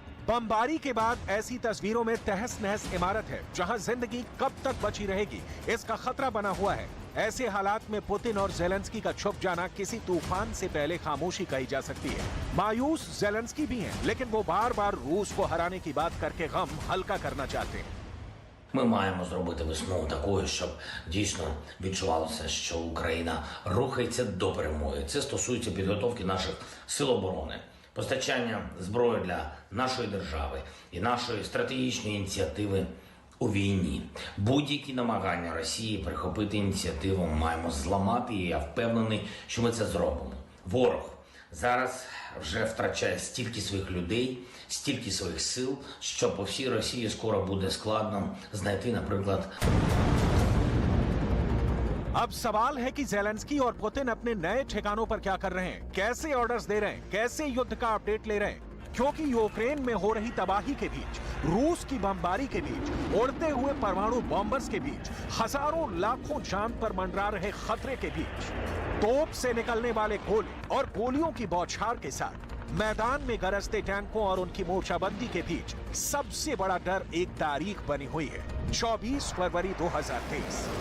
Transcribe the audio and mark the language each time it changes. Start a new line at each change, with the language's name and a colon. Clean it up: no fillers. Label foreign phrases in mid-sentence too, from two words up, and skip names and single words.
Hindi: बमबारी के बाद ऐसी तस्वीरों में तहस नहस इमारत है जहां जिंदगी कब तक बची रहेगी, इसका खतरा बना हुआ है। ऐसे हालात में पुतिन और ज़ेलेंस्की का छुप जाना किसी तूफान से पहले खामोशी कही जा सकती है। मायूस ज़ेलेंस्की भी हैं, लेकिन वो बार बार रूस को हराने की बात करके गम हल्का करना चाहते हैं।
Ukrainian: Ми маємо зробити весну такою, щоб дійсно відчувалося, що Україна рухається до перемоги. Це стосується підготовки наших сил оборони, постачання зброї для нашої держави і нашої стратегічної ініціативи у війні. Будь-які намагання Росії перехопити ініціативу маємо зламати, і я впевнений, що ми це зробимо. Ворог зараз вже втрачає стільки своїх людей, стільки своїх сил, що по всій Росії скоро буде складно знайти, наприклад.
Hindi: अब सवाल है कि ज़ेलेंस्की और पुतिन अपने नए ठिकानों पर क्या कर रहे हैं, कैसे ऑर्डर्स दे रहे हैं, कैसे युद्ध का अपडेट ले रहे हैं। क्योंकि यूक्रेन में हो रही तबाही के बीच, रूस की बमबारी के बीच, उड़ते हुए परमाणु बॉम्बर्स के बीच, हजारों लाखों जान पर मंडरा रहे खतरे के बीच, तोप से निकलने वाले गोले और गोलियों की बौछार के साथ मैदान में गरजते टैंकों और उनकी मोर्चाबंदी के बीच सबसे बड़ा डर एक तारीख बनी हुई है, 24 फरवरी 2023।